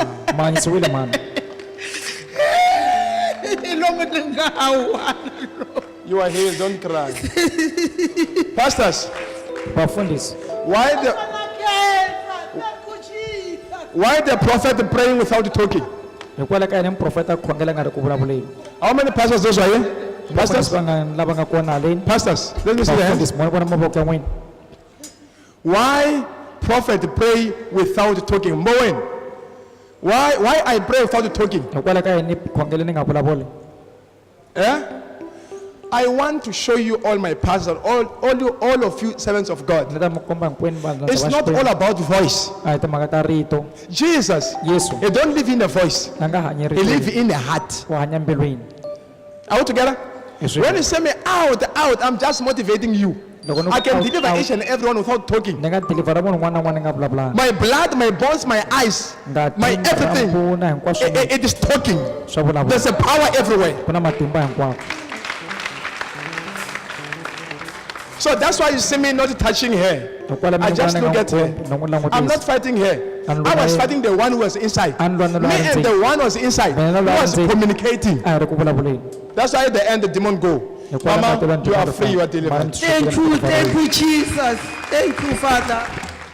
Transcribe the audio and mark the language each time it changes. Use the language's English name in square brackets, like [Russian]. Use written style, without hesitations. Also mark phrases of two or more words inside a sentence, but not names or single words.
[English] Man, it's really man. You are healed, don't cry. Pastors, Bafundis. why the prophet praying without talking? [Tsonga] Hikwalaho ka yini muprofeta a khongela nga ri ku vulavuleni? [English] How many pastors those are here? Pastors? [Tsonga] Lava nga kona haleni. [English] Pastors, let me see the hands. [Tsonga] Bafundisi, mo vona mavoko ya n'wina. [English] Why prophet pray without talking? Moen. Why I pray without talking? [Tsonga] Hikwalaho ka yini khongela ni nga vulavuli? Eh? [English] I want to show you all my pastors, all of you servants of God. [Tsonga] Ni ta mi komba hinkwenu vanhu [English] It's not all about voice. [Tsonga] a hi timhaka ta rito. [English] Jesus, [Tsonga] Yesu [English] he don't live in a voice. [Tsonga] a nga hanyi [English] He live [Tsonga] ritweni, [English] in a heart. [Tsonga] u hanya mbilwini. [English] Are we together? Yes, When sir. you say me out, I'm just motivating you. [Tsonga] Loko ni [English] I can out, deliver out. each and everyone without talking. [Tsonga] Ni nga dilivhera munhu un'wana na un'wana ni nga vulavulanga. [English] My blood, my bones, my eyes, [Tsonga] Ngati, [English] my everything. [Tsonga] marhambu na hinkwaswo [English] It is talking. [Tsonga] swa vulavula. [English] There's a power everywhere. [Tsonga] Ku na matimba hinkwawo. [English] So that's why you see me not touching her. [Tsonga] Hikwalaho [English] I [Tsonga] mi [English] just [Tsonga] vona ni [English] look [Tsonga] nga [English] at her. [Tsonga] n'wi [English] I'm not [Tsonga] langutisi. [English] fighting her. I was fighting the one who was inside. Me and the one who was inside who was communicating. [Tsonga] A hi ri ku vulavuleni. [English] That's why at the end the demon go. Mama, you are free, you are delivered. Thank you, Jesus. Thank you, Father.